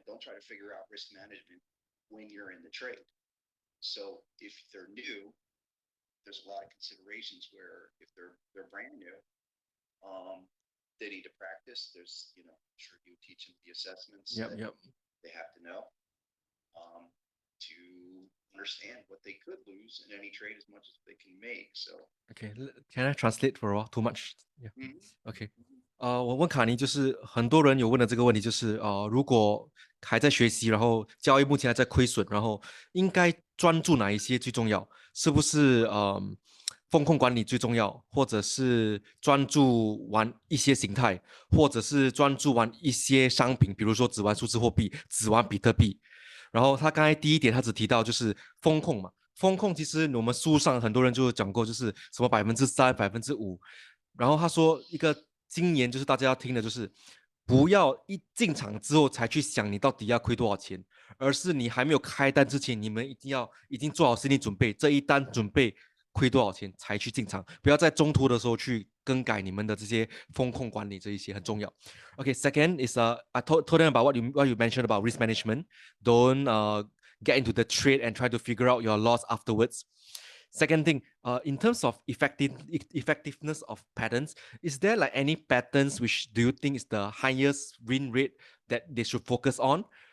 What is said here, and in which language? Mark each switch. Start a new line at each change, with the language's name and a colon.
English: Don't try to figure out risk management when you're in the trade. So if they're new, there's a lot of considerations where if they're brand new, they need to practice. There's I'm sure you teach them the assessments that they have to know to understand what they could lose in any trade as much as they can make. So okay, can I translate for a while? Too much? Yeah. Okay.
Chinese: 我问卡尼，就是很多人有问的这个问题，就是如果还在学习，然后交易目前还在亏损，然后应该专注哪一些最重要？是不是风控管理最重要，或者是专注玩一些形态，或者是专注玩一些商品，比如说只玩数字货币，只玩比特币？然后他刚才第一点，他只提到就是风控嘛，风控其实我们书上很多人就讲过，就是什么3%、5%，然后他说一个金言就是大家要听的，就是不要一进场之后才去想你到底要亏多少钱，而是你还没有开单之前，你们已经做好心理准备，这一单准备亏多少钱才去进场，不要在中途的时候去更改你们的这些风控管理，这一些很重要。
English: Okay, second is I told them about what you mentioned about risk management. Don't get into the trade and try to figure out your loss afterwards. Second thing, in terms of effectiveness of patterns, is there like any patterns which do you think is the highest win rate that they should focus on?